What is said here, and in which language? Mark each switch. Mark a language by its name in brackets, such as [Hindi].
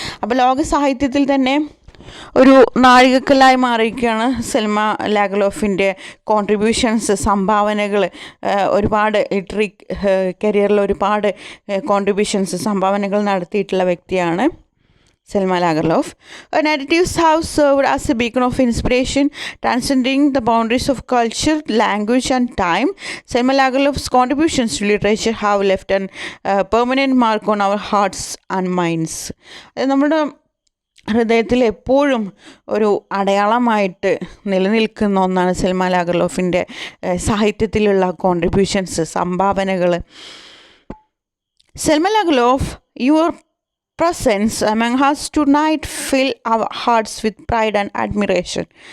[Malayalam] അപ്പോൾ ലോക സാഹിത്യത്തിൽ തന്നെ ഒരു നാഴികക്കല്ലായി മാറിയിരിക്കുകയാണ് സെൽമ ലാഗർലോഫിൻ്റെ കോൺട്രിബ്യൂഷൻസ്, സംഭാവനകൾ. ഒരുപാട് ലിറ്റററി കരിയറിൽ ഒരുപാട് കോൺട്രിബ്യൂഷൻസ്, സംഭാവനകൾ നടത്തിയിട്ടുള്ള വ്യക്തിയാണ് Selma Lagerlöf. [English] Her narratives have served as a beacon of inspiration, transcending the boundaries of culture, language, and time. Selma Lagerlöf's contributions to literature have left a permanent mark on our hearts and minds. [Malayalam] നമ്മുടെ ഹൃദയത്തിൽ എപ്പോഴും ഒരു അടയാളമായിട്ട് നിലനിൽക്കുന്ന ഒന്നാണ് Selma ലാഗർലോഫിൻ്റെ സാഹിത്യത്തിലുള്ള contributions, സംഭാവനകൾ. [English] Selma Lagerlof, your presence among us tonight fill our hearts with pride and admiration.